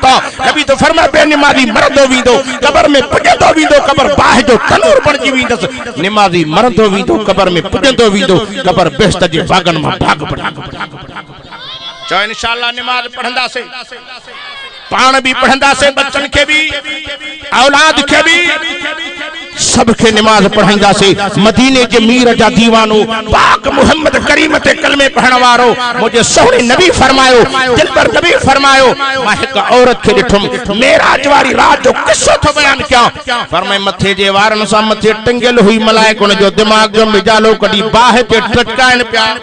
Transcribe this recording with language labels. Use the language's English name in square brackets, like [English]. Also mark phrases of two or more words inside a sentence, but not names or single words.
[Sindhi] नबी तो फरमाए बेनिमाज़ी मरंदो वेंदो, कब्र में पुॼंदो वेंदो, कब्र बाहि जो तनूर बणिजी वेंदसि। निमाज़ी मरंदो वेंदो, कब्र में पुॼंदो वेंदो, कब्र बेश्त जे भागनि मां भाग पड़े। चओ इंशाअल्लाह निमाज़ पढ़ंदासीं, पाण भी पढ़ंदासीं, बच्चन के भी, औलाद के भी, सबके निमाज पढ़ाईंदासीं। मदीने जे मीर जा दीवानो पाक मोहम्मद करीम ते कलमे पढ़ण वारो मुझे सोहणे नबी फरमायो, दिलबर नबी फरमायो मां हिक औरत खे ॾिठुम मेराज वारी रात जो किस्सो थो बयान कयां। फरमाए मथे जे वारन सां मथे टंगियल हुई मलाइक उन जो दिमाग जो मिजालो कढी बाहि ते टटकाइण पिया।